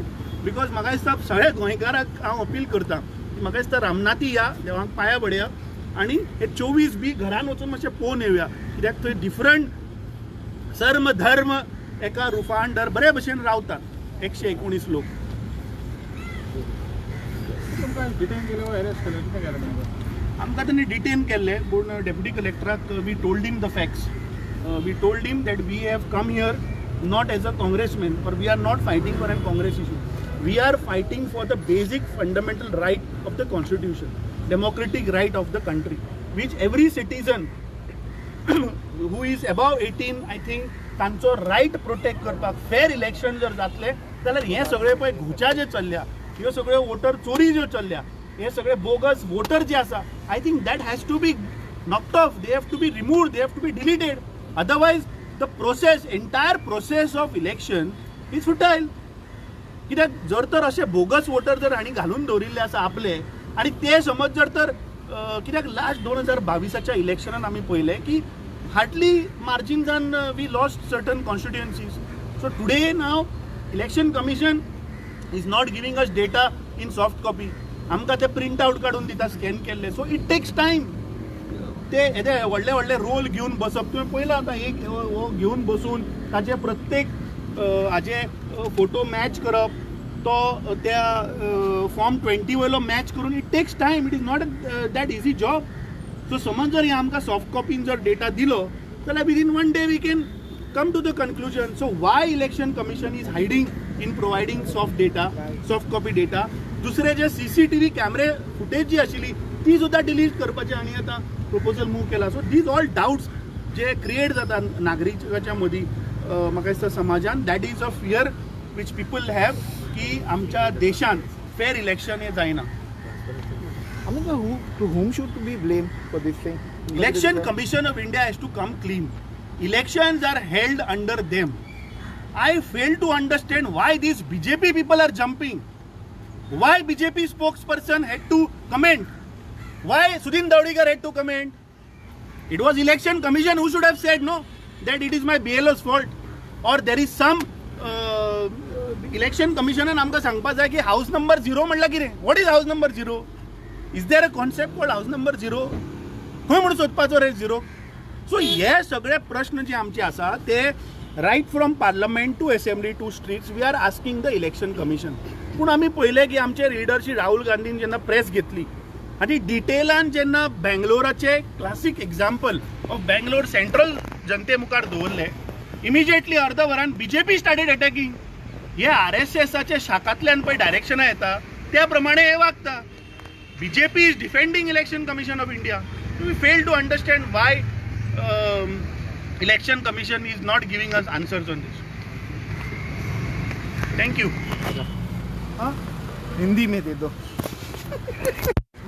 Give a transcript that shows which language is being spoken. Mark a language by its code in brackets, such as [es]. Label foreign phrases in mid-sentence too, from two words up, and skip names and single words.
[kok] बिकॉज म्हाका दिसता सगळे गोंयकाराक हांव अपील करतां, म्हाका दिसता रामनाथी या, देवाक पांयां पडया आनी हे 24B घरान वचून मातशें पळोवन येवया, कित्याक थंय डिफरंट सर्म धर्म एका रुफा अंडर बरे भशेन रावतात 119 लोक. आमकां ताणें डिटेन केल्ले, पूण [en] deputy collectorak we told him the facts. We told him that we have come here not as a congressman, but we are not fighting for a Congress issue. We are fighting for the basic fundamental right of the constitution, democratic right of the country, which every citizen who is above 18, I think, तांचो right protect करपाक. fair election [kok] जर जातले जाल्यार हे सगळे पळय घुच्या जे चल्ल्या, ह्यो सगळ्यो वोटर चोरी ज्यो चल्ल्या, हे सगळे [en] bogus voter [kok] जे आसा, [en] I think that has to be knocked off. They have to be removed, they have to be deleted. Otherwise the process, entire process of election is futile. [kok] कित्याक जर तर असे [en] bogus voter [kok] जर हांणी घालून दवरिल्ले आसा आपले, आनी ते समज जर तर कित्याक लास्ट 2022च्या इलेक्शनान आमी पळयलें की [en] hardly marginsan we lost certain constituencies. So today now Election Commission is not giving us data in soft copy. [kok] आमकां ते [en] print out [kok] काडून दिता स्कॅन केल्ले. [en] So it takes time. [kok] ते येदे व्हडले व्हडले रोल घेवन बसप, तुवें पळयलां आतां एक हो घेवन बसून ताचे प्रत्येक हाचे फोटो मॅच करप, तो त्या फॉर्म 20 वयलो मॅच करून. [en] It takes time. It is not that easy job. सो [kok] समज जर हे आमकां [en] soft copyn [kok] जर डेटा दिलो जाल्यार [en] within 1 day we can come to the conclusion. So why Election Commission is hiding in providing soft copy data. [kok] दुसरे जे [en] CCTV camera footage [kok] जी आशिल्ली ती सुद्दां डिलीट करपाचें आनी आतां [en] proposal move [kok] केला. [en] So these all doubts [kok] जे क्रिएट जातात नागरिकाच्या मदीं, म्हाका दिसता समाजान, [en] that is a fear which people have [kok] की आमच्या देशान [en] fair election [kok] हे जायना. [en] to whom should be blamed for this thing? Election Commission of India has to come clean. Elections are held under them. I fail to understand why these BJP people are jumping. Why BJP spokesperson had to comment? Why Sudhin Davdekar had to comment? It was Election Commission who should have said no, that it is my BLO's fault, or there is some Election Commission [kok] आमकां सांगपाक जाय की [en] house number 0 [kok] म्हणल्यार कितें. [en] What is house number 0? Is there a concept called house number 0? [kok] खंय म्हणून सोदपाचो रे 0? [en] सो [kok] हे सगळे प्रश्न जे आमचे आसा ते [en] right from parliament to assembly to streets we are asking the Election Commission. [kok] पूण आमी पळयलें की आमचे लिडर श्री राहुल गांधीन जेन्ना प्रेस घेतली आनी डिटेलान जेन्ना बेंगलोराचे [en] classic example of Bangalore Central [kok] जनते मुखार दवरले, इमिजिएटली अर्द वरान [en] BJP started attacking. [kok] हे RSSच्या शाखांतल्यान पळय डायरेक्शनां येता त्या प्रमाणे हे वागता. [en] BJP is defending Election Commission of India. We fail to understand why Election Commission is not giving us answers on this. Thank you. [hi] हिंदी में दे दो.